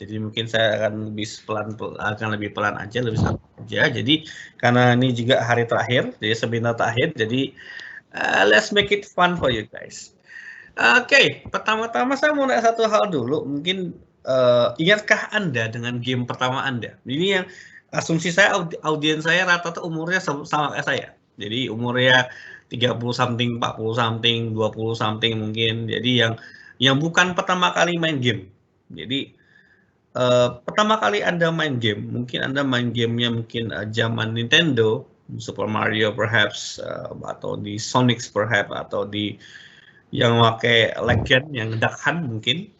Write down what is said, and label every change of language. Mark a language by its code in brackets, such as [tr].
[id] Jadi mungkin saya akan lebih pelan aja, lebih santai aja. Jadi karena ini juga hari terakhir, jadi seminar terakhir. [en] Jadi let's make it fun for you guys. [id] Oke, pertama-tama saya mau nanya satu hal dulu. Mungkin ingatkah Anda dengan game pertama Anda? Ini yang asumsi saya audiens saya rata-rata umurnya sama kayak saya. Jadi umurnya [en] 30 something, 40 something, 20 something [id] mungkin. Jadi yang bukan pertama kali main game. Jadi pertama kali Anda main game, mungkin Anda main gamenya mungkin zaman Nintendo, Super Mario perhaps, atau di Sonic perhaps, atau di yang pakai legend, yang Duck Hunt mungkin.